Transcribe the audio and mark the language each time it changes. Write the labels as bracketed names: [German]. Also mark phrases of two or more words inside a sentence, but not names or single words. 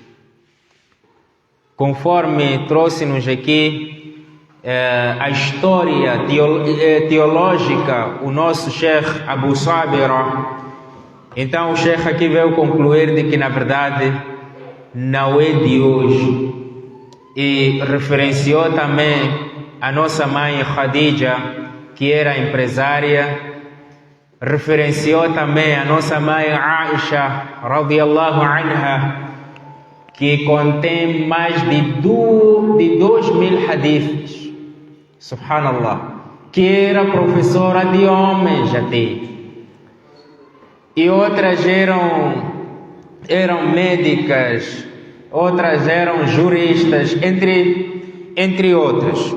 [Portuguese] Conforme trouxe-nos aqui a história teológica, o nosso Sheikh Abu Sabira, então o Sheikh aqui veio concluir de que na verdade não é de hoje. E referenciou também a nossa mãe Khadija, que era empresária, referenciou também a nossa mãe Aisha, [Arabic] رضي الله عنها, [Portuguese] que contém mais de 2.000 hadiths, subhanallah, que era professora de homens até, e outras eram médicas, outras eram juristas, entre outras.